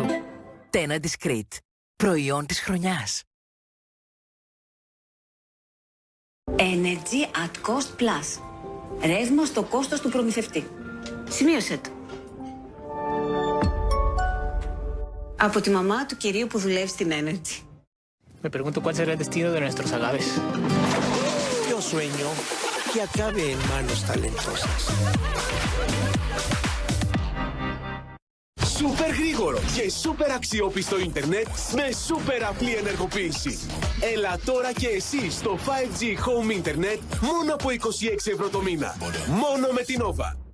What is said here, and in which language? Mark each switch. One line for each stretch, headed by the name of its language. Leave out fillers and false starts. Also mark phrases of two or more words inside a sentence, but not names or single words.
Greek: Stena Discreet. Προϊόν της χρονιάς. Energy at Cost Plus. Ρεύμα στο κόστος του προμηθευτή. Σημείωσε το. Από τη μαμά του κυρίου που δουλεύει στην Energy.
Spanish: Me pregunto cuál será el destino de nuestros agaves. Yo sueño que acabe en manos talentosas.
Greek: Σούπερ γρήγορο και σούπερ αξιόπιστο ίντερνετ με σούπερ απλή ενεργοποίηση. Έλα τώρα και εσύ στο 5G Home Internet μόνο από 26 ευρώ το μήνα. Μόνο με την Nova.